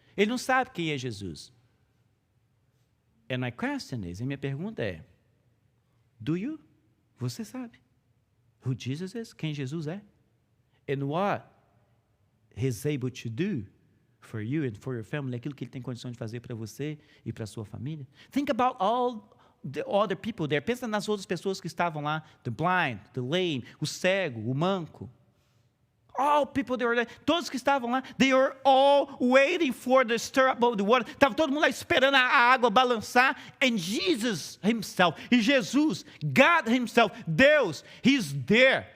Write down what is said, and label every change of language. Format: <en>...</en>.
<pt>Ele não sabe quem é Jesus.</pt> <en>And my question is,</en> <pt>e minha pergunta é,</pt> <en>do you?</en> <pt>Você sabe</pt> <en>who Jesus is?</en> <pt>Quem Jesus é?</pt> <en>And what he's able to do for you and for your family,</en> <pt>aquilo que ele tem condição de fazer para você e para a sua família.</pt> <en>Think about all the other people there.</en> <pt>Pensa nas outras pessoas que estavam lá,</pt> <en>the blind, the lame,</en> <pt>o cego, o manco.</pt> <en>All people that were there,</en> <pt>todos que estavam lá,</pt> <en>they were all waiting for the stir up of the water.</en> <pt>Estava todo mundo lá esperando a água balançar.</pt> <en>And Jesus himself, e Jesus, God himself, Deus, he's there.</en>